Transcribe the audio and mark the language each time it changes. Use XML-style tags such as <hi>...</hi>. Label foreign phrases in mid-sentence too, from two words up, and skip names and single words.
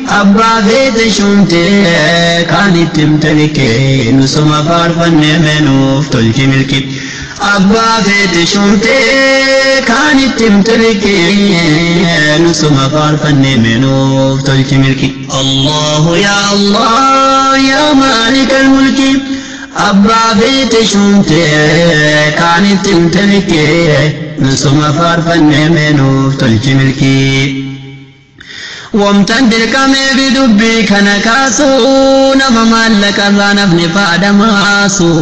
<om>Abbaa feete shumtee kaan itti himte likkee. Nusuma faarfannee meenuuf tolchi milki. Abbaa feete shumtee kaan itti himte likkee. Nusuma faarfannee meenuuf tolchi milki.</om> <ar>الله يا الله يا مالك الملك.</ar> <om>Abbaa feete shumtee kaan itti himte likkee. Nusuma faarfannee meenuuf tolchi milki. Wamtan dirqamee fi dubbii kana kaasu, nama maallaqa irraa nafni faadamaasu.</om>